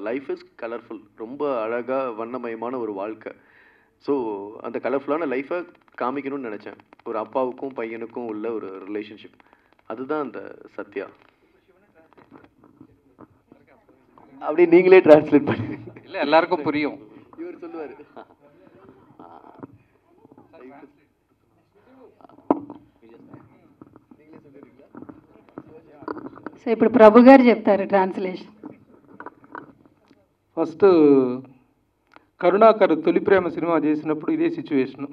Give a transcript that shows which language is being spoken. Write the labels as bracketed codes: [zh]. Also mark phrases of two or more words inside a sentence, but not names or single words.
[en] life is colorful, [ta] ரொம்ப அழகாக வண்ணமயமான ஒரு வாழ்க்கை. ஸோ அந்த [en] colorful life [ta] காமிக்கணும்னு நினச்சேன். ஒரு அப்பாவுக்கும் பையனுக்கும் உள்ள ஒரு ரிலேஷன்ஷிப், அதுதான் அந்த சத்யா. அப்படி நீங்களே டிரான்ஸ்லேட் பண்ணுங்க. இல்லை எல்லாருக்கும் புரியும். இவர் சொல்லுவார். [te] సో ఇప్పుడు ప్రభు గారు చెప్తారు ట్రాన్స్లేషన్. ఫస్ట్ కరుణాకర్ తొలి ప్రేమ సినిమా చేసినప్పుడు ఇదే సిచ్యువేషను.